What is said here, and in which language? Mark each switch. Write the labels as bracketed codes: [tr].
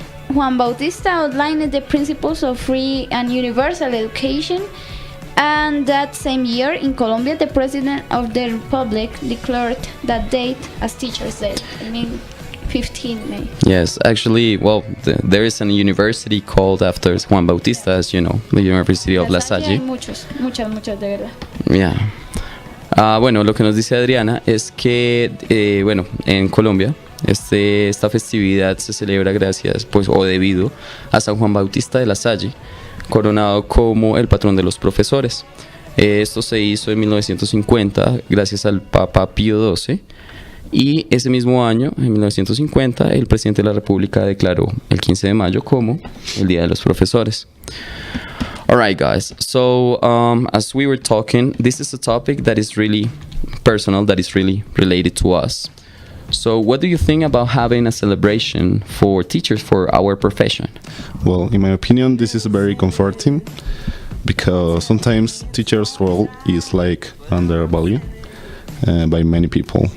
[en] Juan Bautista outlined the principles of free and universal education, and that same year in Colombia the President of the Republic declared that date as Teachers' Day. I mean 15 May. Yes, actually, well, there is a university called after Juan Bautista, as you know, the University of La Salle. [es] Hay muchos de verdad. [en] Yeah. [es] Bueno, lo que nos dice Adriana es que, bueno, en Colombia esta festividad se celebra gracias, pues, o debido a San Juan Bautista de la Salle, coronado como el patrón de los profesores. Esto se hizo en 1950 gracias al Papa Pío XII, y ese mismo año, en 1950, el presidente de la República declaró el 15 de mayo como el Día de los Profesores. [en] Alright, guys, so as we were talking, this is a topic that is really personal, that is really related to us. So what do you think about having a celebration for teachers, for our profession? Well, in my opinion, this is very comforting because sometimes teachers' role is like undervalued by many people.